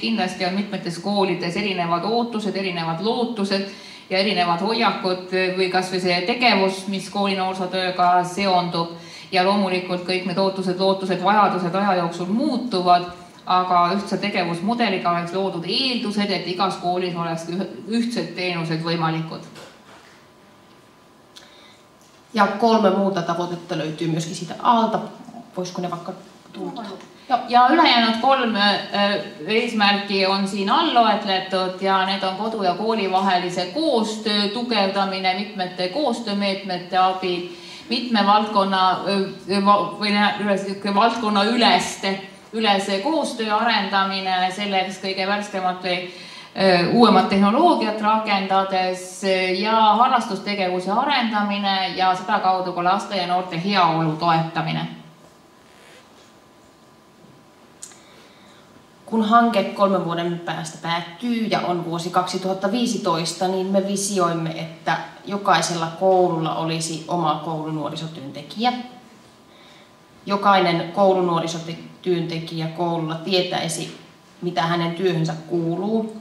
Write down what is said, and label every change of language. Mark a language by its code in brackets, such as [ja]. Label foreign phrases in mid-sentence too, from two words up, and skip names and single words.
[et] Kindlasti on mitmetes koolides erinevad ootused, erinevad lootused ja erinevad hoiakud või kas või see tegevus, mis koolinoorsootööga seondub. Ja loomulikult kõik need ootused, lootused, vajadused aja jooksul muutuvad, aga ühtse tegevusmudeliga oleks loodud eeldused, et igas koolis oleks ühtsed teenused võimalikud. [fi] Ja 3 muuta tavoitetta löytyy myöskin siitä alta. Voisiko ne vaikka tulla? [et] Ja ülejäänud 3 eesmärki on siin all loetletud ja need on kodu ja kooli vahelise koostöö tugevdamine mitmete koostöömeetmete abil, mitme valdkonna ülese koostöö arendamine, selleks kõige värskemat või uuemat tehnoloogiat rakendades ja harrastustegevuse arendamine ja seda kaudu ka laste ja noorte heaolu toetamine. [fi] Kun hanke 3 vuoden päästä päättyy ja on vuosi 2015, niin me visioimme, että jokaisella koululla olisi oma koulunuorisotyöntekijä. Jokainen koulunuorisotyöntekijä koululla tietäisi, mitä hänen työhönsä kuuluu.